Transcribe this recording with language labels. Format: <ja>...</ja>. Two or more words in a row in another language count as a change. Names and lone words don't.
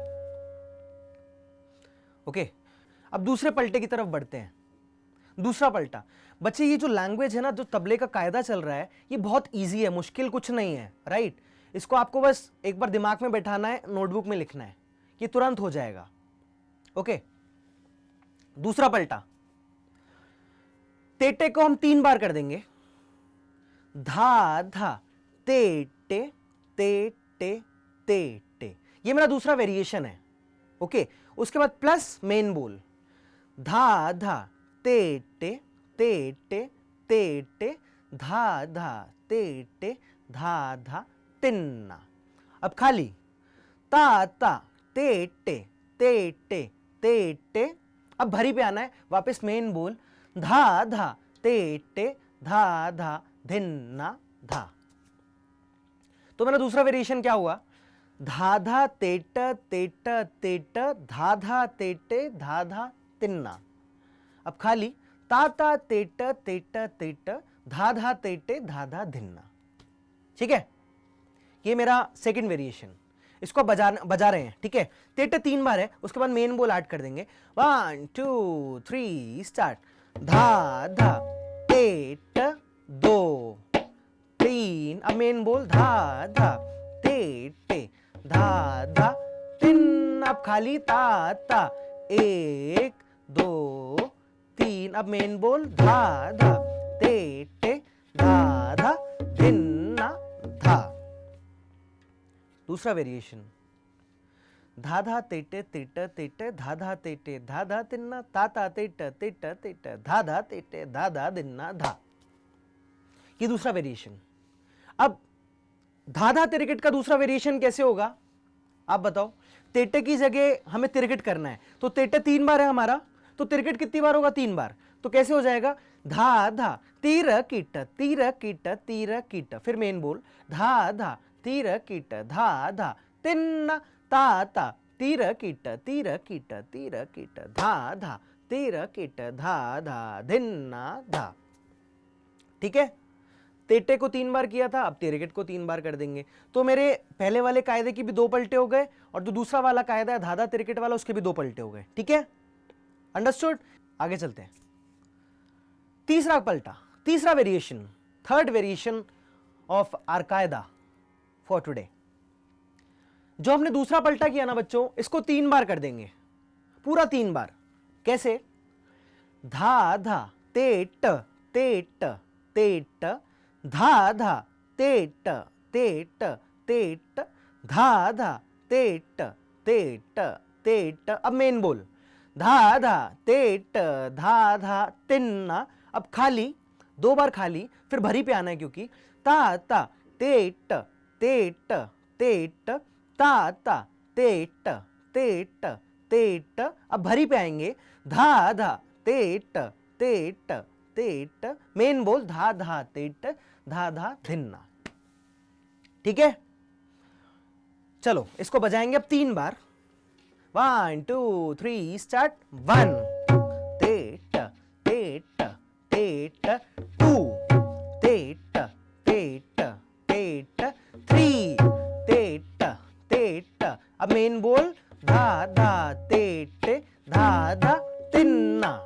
<hi>ओके, अब दूसरे पलटे की तरफ बढ़ते हैं। दूसरा पलटा बच्चे, ये जो लैंग्वेज है ना, जो तबले का कायदा चल रहा है, ये बहुत इजी है, मुश्किल कुछ नहीं है, राइट। इसको आपको बस एक बार दिमाग में बैठाना है, नोटबुक में लिखना है, ये तुरंत हो जाएगा। ओके, दूसरा पलटा, तेटे को हम 3 बार कर देंगे। धा धा, तेटे तेटे तेटे, ये मेरा दूसरा वेरिएशन है। ओके, उसके बाद</hi> <en>plus main</en> <hi>बोल, धा धा तेटे तेटे तेटे, धा धा तेटे धा धा, तिन्ना। अब खाली ता ता तेटे तेटे तेटे, अब भरी पे आना है, वापस मेन बोल, धा धा तेटे धा धा, धिन्ना धा। तो मेरा दूसरा वेरिएशन क्या हुआ, धा धा तेट तेट तेट, धा धा तेटे धा धा, तिन्ना। अब खाली ता ता तेट तेट तेट, धा धा तेटे धा धा, धिन्ना। ठीक है, ये मेरा</hi> <en>second variation.</en> <hi>इसको बजा रहे हैं, ठीक है। तेट 3 बार है, उसके बाद मेन बोल ऐड कर देंगे। 1 2 3 स्टार्ट। धा धा तेट 2 3, अब मेन बोल, धा धा तेटे धा धा, तिन, अब खाली ता ता 1 2 3, अब मेन बोल, धा धा तेटे धा धा, धिन्ना धा। दूसरा वेरिएशन, धा धा तेटे तेट तेट, धा धा तेटे धा धा, तिन्ना, ता ता तेट तेट तेट, धा धा तेटे धा धा, धिन्ना धा। ये दूसरा वेरिएशन। अब धा धा तिरकिट का दूसरा वेरिएशन कैसे होगा, आप बताओ। तेटे की जगह हमें तिरकिट करना है, तो तेटे 3 बार है हमारा, तो तिरकिट कितनी बार होगा, 3 बार। तो कैसे हो जाएगा, धा धा तीर कीट तीर कीट तीर कीट, फिर मेन बोल, धा धा तीर कीट धा धा, तिन्ना ता ता तीर कीट तीर कीट तीर कीट, धा धा तीर कीट धा धा, धिन्ना धा। ठीक है, तेटे को 3 बार किया था, अब तिरकिट को 3 बार कर देंगे। तो मेरे पहले वाले कायदे की भी 2 पलटे हो गए, और जो दूसरा वाला कायदा है धाधा तिरकिट वाला, उसके भी 2 पलटे हो गए। ठीक है, अंडरस्टूड। आगे चलते हैं। तीसरा पलटा, तीसरा वेरिएशन,</hi> <en>third variation of our</en> <hi>कायदा</hi> <en>for today.</en> <hi>जो हमने दूसरा पलटा किया ना बच्चों, इसको 3 बार कर देंगे, पूरा 3 बार। कैसे, धा धा तेट तेट तेट, धा धा तेट तेट तेट, धा धा तेट तेट तेट, अब मेन बोल, धा धा तेट धा धा, तिन्ना, अब खाली 2 बार खाली, फिर भरी पे आना है, क्योंकि ता ता तेट तेट तेट, ता ता तेट तेट तेट, अब भरी पे आएंगे, धा धा तेट तेट तेट, मेन बोल, धा धा तेट धा धा, धिन्ना। ठीक है, चलो इसको बजाएंगे अब 3 बार। 1 2 3 स्टार्ट। 1 तेट तेट तेट, 2 तेट तेट तेट, 3 तेट तेट, अब मेन बोल, धा धा तेट धा धा, तिन्ना।</hi>